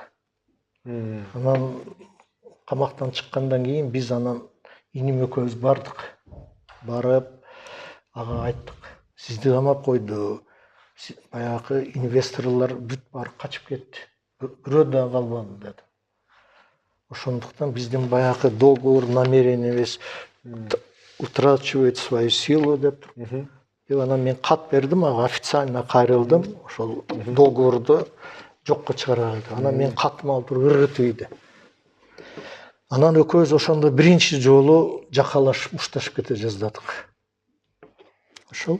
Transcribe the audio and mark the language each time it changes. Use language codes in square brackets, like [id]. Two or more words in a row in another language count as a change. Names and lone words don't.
[ky] Анан камактан чыккандан кийин биз анан иним экөөбүз бардык. Барып ага айттык. Сизди камап койду. Баягы инвесторлор бүт барып качып кетти. Бирөө да калбады деди. Ошондуктан биздин баягы договор намерениебиз [ru] утрачивает свою силу [ky] деп. Деп анан мен кат бердим, ага официально кайрылдым. Ошол договорду жокко чыгарган. Анан мен катымды алып туруп ыргытып ийди. Анан экөөбүз ошондо биринчи жолу жакалашып, мушташып кете жаздадык. Ошол.